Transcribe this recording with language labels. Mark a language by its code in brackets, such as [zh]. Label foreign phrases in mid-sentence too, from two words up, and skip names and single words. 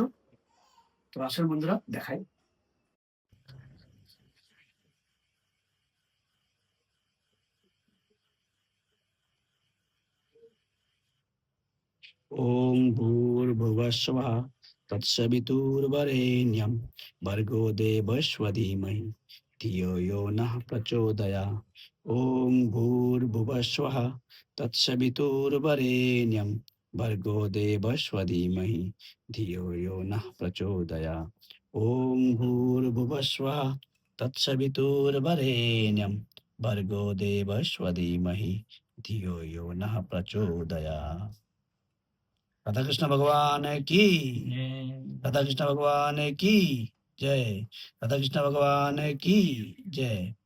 [bn] তো আসল বন্ধুরা দেখাই। [sa] ওম ভূর্ভুবস্সুঃ তৎসবিতুর্বরেণ্যং ভর্গো দেবস্য ধীমহি ধিয়ো यो नः प्रचोदयात्। ওম ভূর্ভুবস্সুঃ তৎসবিতুর্বরেণ্যং ভর্গো দেবস্য ধীমহি ধিয়ো यो नः प्रचोदयात्। ওম ভূর্ভুবস্সুঃ তৎসবিতুর্বরেণ্যং ভর্গো দেবস্য ধীমহি ধিয়ো यो नः प्रचोदयात्। [hi] राधा कृष्ण भगवान की, राधा कृष्ण भगवान की जय, राधा कृष्ण भगवान की जय।